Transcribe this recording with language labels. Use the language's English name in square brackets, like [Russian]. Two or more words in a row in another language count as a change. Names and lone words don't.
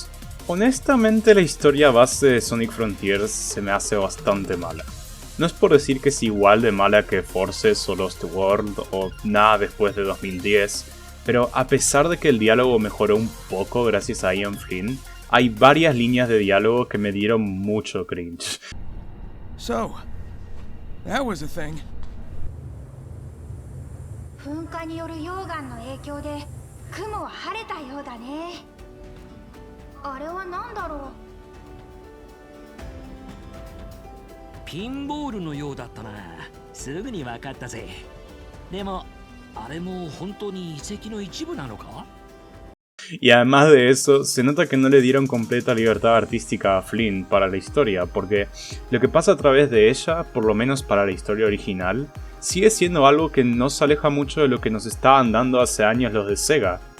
[Spanish] Honestamente, la historia base de Sonic Frontiers se me hace bastante mala. No es por decir que es igual de mala que Forces o Lost World o nada después de 2010, pero a pesar de que el diálogo mejoró un poco gracias a Ian Flynn, hay varias líneas de diálogo que me dieron mucho cringe. [English] So, that was a thing. [Japanese] 噴火による溶岩の影響で雲は晴れたようだね。あれは何だろう。ピンボールのようだったな。すぐに分かったぜ。でもあれも本当に遺跡の一部なのか? [Spanish] Y además de eso, se nota que no le dieron completa libertad artística a Flynn para la historia, porque lo que pasa a través de ella, por lo menos para la historia original, sigue siendo algo que no se aleja mucho de lo que nos estaban dando hace años los de Sega.